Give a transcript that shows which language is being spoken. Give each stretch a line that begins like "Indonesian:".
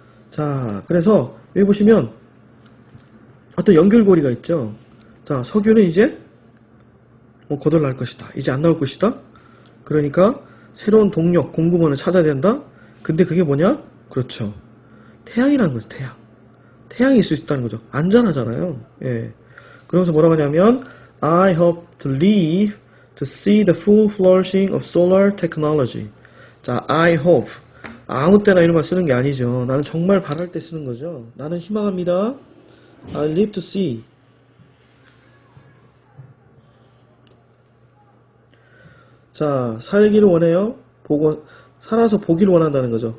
Korean: 자, 그래서 여기 보시면 어떤 연결고리가 있죠. 자, 석유는 이제 거덜날 것이다. 이제 안 나올 것이다. 그러니까 새로운 동력, 공급원을 찾아야 된다. 근데 그게 뭐냐? 그렇죠. 태양이라는 거죠. 태양. 태양이 있을 수 있다는 거죠. 안전하잖아요. 그러면서 뭐라고 하냐면
English: I hope to live to see the full flourishing of solar technology. 자, I hope.
Korean: 아무 때나 이런 말 쓰는 게 아니죠. 나는 정말 바랄 때 쓰는 거죠. 나는 희망합니다.
English: I live to see.
Korean: 자, 살기를 원해요. 살아서 보기를 원한다는 거죠.